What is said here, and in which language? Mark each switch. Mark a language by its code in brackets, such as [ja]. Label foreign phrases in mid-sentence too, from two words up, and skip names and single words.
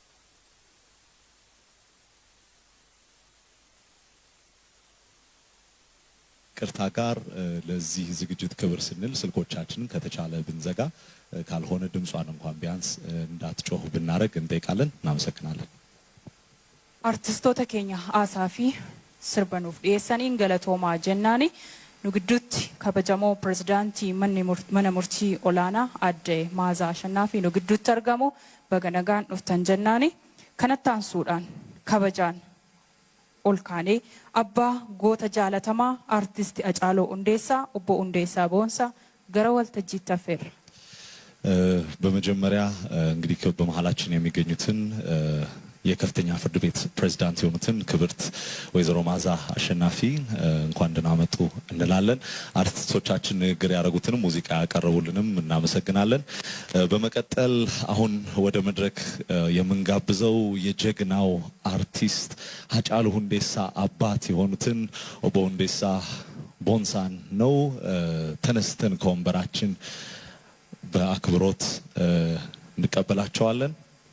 [am] ቅርታ ጋር ለዚህ ዝግጅት ክብር ስንል ስልኮቻችንን ከተቻለ ብንዘጋ ካልሆነ ድምጿን እንኳን ቢያንስ እንዳትጮህ ብናረግ እንጠይቃለን እናመሰግናለን [om] artistoota keenya Asaafi sirbanuuf dhiyeessaniin galatoomaa jennaani nu gidduutti kabajamoo pirezidaantii mana murtii olaanaa adde Maazaa Ashannaafi nu gidduutti argamu baga nagaan dhuftan jennaani kanatti aansuudhaan kabajaan ol kaanee abbaa goota jaalatamaa artisti Hacaaluu Hundeessaa obbo Hundeessaa Boonsaa gara waltajjiitti affeerra [am] በመጀመሪያ እንግዲህ በመሃላችን የሚገኙትን የከፍተኛ ፍርድ ቤት ፕሬዝዳንት የሆኑትን ክብርት ወይዘሮ ማዛ አሸናፊ እንኳን ደህና መጡ እንላለን አርቲስቶቻችን ንግግር ያደረጉትን ሙዚቃ ያቀርቡልንም እናመሰግናለን በመቀጠል አሁን ወደ መድረክ የምንጋብዘው የጀግናው አርቲስት ሀጫሉ ሁንዴሳ አባት የሆኑትን ኦቦ ሁንዴሳ ቦንሳን ነው ተነስተን ከወንበራችን በአክብሮት እንቀበላቸዋለን